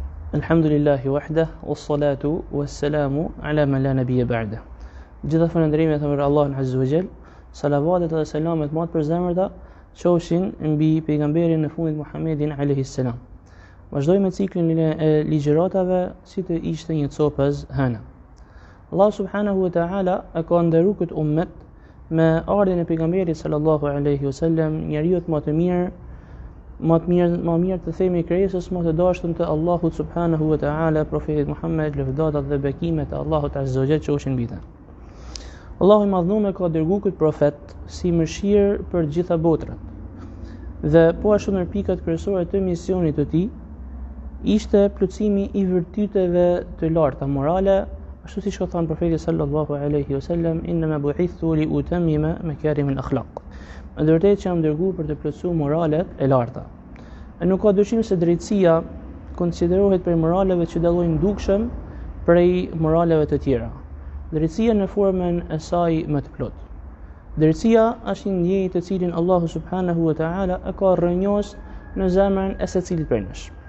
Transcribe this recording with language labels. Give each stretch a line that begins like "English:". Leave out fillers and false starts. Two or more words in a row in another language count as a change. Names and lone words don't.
Arabic: الحمد لله وحده، والصلاة والسلام على من لا نبي بعده.
Albanian: Gjitha falënderimet për Allahun
Arabic: عز وجل,
Albanian: salavatet dhe selamet më të përzemërta qofshin mbi pejgamberin e fundit Muhammedin
Arabic: عليه السلام.
Albanian: Vazhdojmë me ciklin e ligjëratave si të ishte një copaz hëna. Allah
Arabic: سبحانه وتعالى
Albanian: e ka nderuar këtë ummet me ardhen e pejgamberit
Arabic: صلى الله عليه وسلم,
Albanian: njeriu më të mirë, më mirë të themi krijesës më të dashtun të Allahut
Arabic: سبحانه وتعالى,
Albanian: profetit Muhammed, lëvdatat dhe bekimet e Allahut
Arabic: عز وجل
Albanian: qofshin mbi të. Allahu i madhnuar ka dërguar këtë profet si mëshirë për të gjitha botrat. Dhe po ashtu ndër pikat kryesore të misionit të tij ishte plotësimi i virtyteve të larta morale, ashtu siç ka thënë profeti
Arabic: صلى الله عليه وسلم, إنما بعثت لأتمم مكارم الأخلاق.
Albanian: Në të vërtetë që jam dërguar për të plotësuar moralet e larta. E nuk ka dyshim se drejtësia konsiderohet për moraleve që dallojnë dukshëm prej moraleve të tjera. Drejtësia në formën e saj më të plot. Drejtësia është një ndjenjë të cilin Allahu
Arabic: سبحانه وتعالى
Albanian: e ka rrënjos në zemrën e secilit prej nesh.